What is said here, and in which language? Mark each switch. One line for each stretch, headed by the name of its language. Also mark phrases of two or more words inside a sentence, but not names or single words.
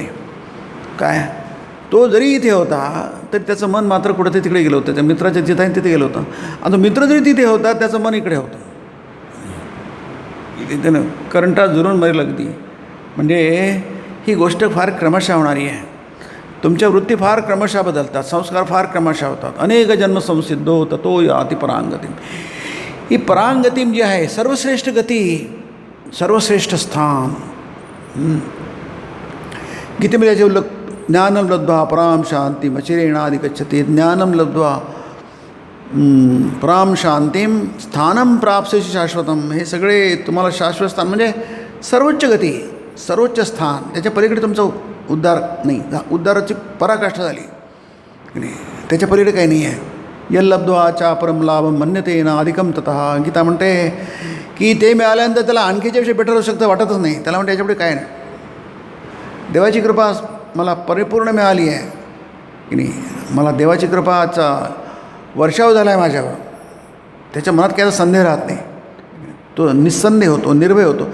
Marathi: काय तो जरी इथे होता तरी त्याचं मन मात्र कुठेतरी तिकडे गेलं होतं, त्याच्या मित्राच्या जिथे आहे तिथे गेलं होतं. आणि तो मित्र जरी तिथे होता त्याचं मन इकडे होतं. तिथे करंटा जुरून मरेल अगदी. म्हणजे ही गोष्ट फार क्रमशः होणारी आहे. तुमच्या वृत्ती फार क्रमशः बदलतात, संस्कार फार क्रमशः होतात.
Sanskrit: अनेक जन्म संसिद्धो ततो याति परांगतीम.
Marathi: ही परांगतीम जी आहे, सर्वश्रेष्ठ गती, सर्वश्रेष्ठ स्थान. गीतेमध्ये याचे उल्लेख,
Sanskrit: ज्ञानम लब्ध्वा पराम शांतीम अचिरेणाधिगच्छति. ज्ञानम लब्ध्वा पराम शांतीम स्थानम प्राप्स्यसि शाश्वतम.
Marathi: हे सगळे तुम्हाला शाश्वत स्थान म्हणजे सर्वोच्च गती, सर्वोच्च स्थान. त्याच्या पलीकडे तुमचा उद्धार नाही, उद्धाराची पराकाष्ठा झाली की नाही, त्याच्या पलीकडे काही नाही आहे.
Sanskrit: यल्लब्ध्वा चा परम लाभम मन्यते न अधिकम ततः.
Marathi: गीता म्हणते की ते मिळाल्यानंतर त्याला आणखीच्याविषयी बेटर होऊ शकतं वाटतच नाही. त्याला म्हणते याच्यापुढे काय नाही. देवाची कृपा मला परिपूर्ण मिळाली आहे की नाही, मला देवाची कृपाचा वर्षाव झाला आहे माझ्यावर, त्याच्या मनात काय संदेह राहत नाही, तो निस्संदेह होतो, निर्भय होतो.